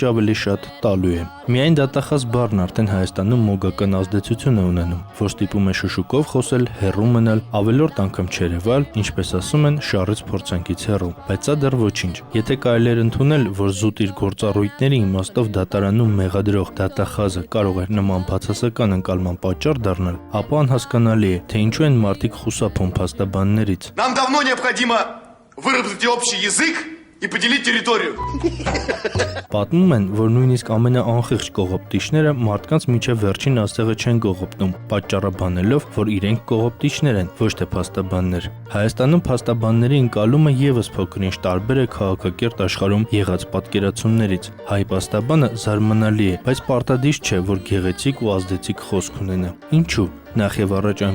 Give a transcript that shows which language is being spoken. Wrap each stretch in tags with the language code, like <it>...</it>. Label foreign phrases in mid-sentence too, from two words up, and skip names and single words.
<hy>ավելի շատ տալու է։ Միայն դատախազ բառն արդեն Հայաստանում մոգական ազդեցություն է ունենում, որ ստիպում է շշուկով խոսել, հեռու մնալ, ավելորդ անգամ չերևալ, ինչպես ասում են, շարից փորձանքից հեռու։ Բայց սա դեռ ոչինչ։ Եթե կարելի էր ընդունել, որ զուտ իր գործառույթների իմաստով դատարանում մեղադրող դատախազը կարող էր նման բացասական ընկալման պատճառ դառնալ, ապա անհասկանալի է, թե ինչու են մարդիկ խուսափում փաստաբաններից։</hy> <ru>Нам давно необходимо выработать общий язык и поделить территорию.</ru> <hy>Պատմում են, որ նույնիսկ ամենաանխիղճ կողոպտիչները մարդկանց միջև վերջին ասեղը չեն կողոպտում, պատճառաբանելով, որ իրենք կողոպտիչներ են, ոչ թե փաստաբաններ։ Հայաստանում փաստաբանների ընկալումը եւս փոքր-ինչ տարբեր է քաղաքակիրթ աշխարհում եղած պատկերացումներից։ Հայ փաստաբանը զարմանալի է, բայց պարտադիր չէ, որ գեղեցիկ ու ազդեցիկ խոսք ունենա։ Ինչու՞։ Նախ եւ առաջ այն</hy>